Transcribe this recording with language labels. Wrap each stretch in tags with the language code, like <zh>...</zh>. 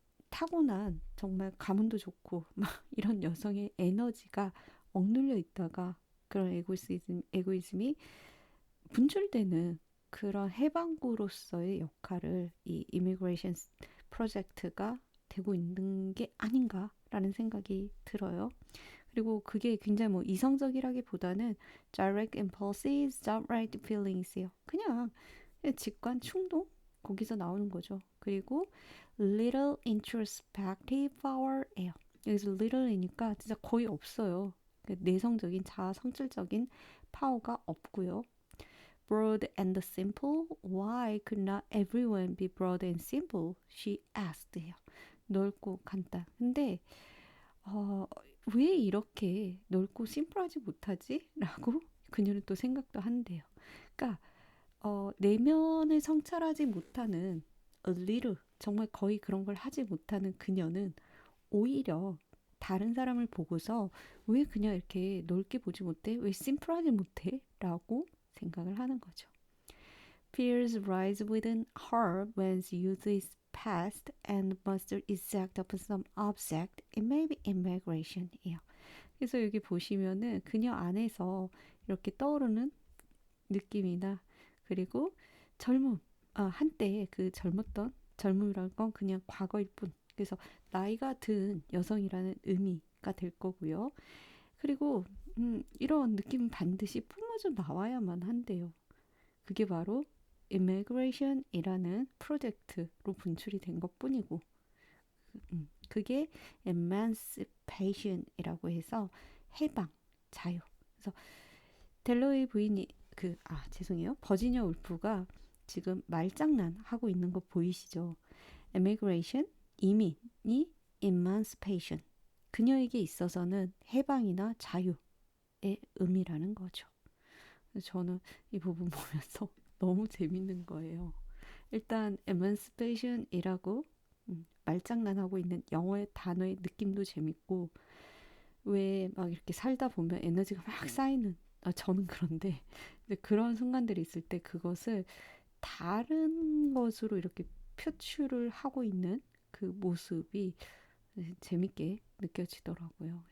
<ko>타고난 정말 가문도 좋고 막 이런 여성의 에너지가 억눌려 있다가 그런 에고이즘이 분출되는 그런 해방구로서의 역할을 이 이미그레이션 프로젝트가 되고 있는 게 아닌가라는 생각이 들어요. 그리고 그게 굉장히 뭐 이성적이라기보다는</ko> <en>direct impulses, direct feelings</en> <ko>예요. 그냥 직관 충동 거기서 나오는 거죠.</ko> <en>그리고 little introspective power예요.</en> <ko>여기서 little이니까 진짜 거의 없어요. 내성적인 자아 성질적인 파워가 없고요.</ko> <en>Broad and simple. Why could not everyone be broad and simple? She asked.</en> <ko>넓고 간단. 근데 왜 이렇게 넓고 심플하지 못하지? 라고 그녀는 또 생각도 한대요. 그러니까 내면을 성찰하지 못하는 a little, 정말 거의 그런 걸 하지 못하는 그녀는 오히려 다른 사람을 보고서 왜 그냥 이렇게 넓게 보지 못해? 왜 심플하지 못해? 라고 생각을 하는 거죠.</ko> <en>Fears rise within her when youth is past and must exact upon some object. It may be immigration이에요.</en> <ko>그래서 여기 보시면은 그녀 안에서 이렇게 떠오르는 느낌이나 그리고 젊음, 한때 그 젊음이라는 건 그냥 과거일 뿐. 그래서 나이가 든 여성이라는 의미가 될 거고요. 그리고 이런 느낌은 반드시 뿜어져 나와야만 한대요. 그게 바로 immigration이라는 프로젝트로 분출이 된 것뿐이고, 그게 emancipation이라고 해서 해방, 자유. 그래서 델로이 부인이 죄송해요. 버지니아 울프가 지금 말장난 하고 있는 거 보이시죠?</ko> <en>immigration, 이민이 emancipation.</en> <ko>그녀에게 있어서는 해방이나 자유의 의미라는 거죠. 저는 이 부분 보면서 너무 재밌는 거예요. 일단 emancipation이라고 말장난하고 있는 영어의 단어의 느낌도 재밌고 왜 막 이렇게 살다 보면 에너지가 막 쌓이는 저는 그런데 그런 순간들이 있을 때 그것을 다른 것으로 이렇게 표출을 하고 있는 그 모습이 재밌게 느껴지더라고요.</ko>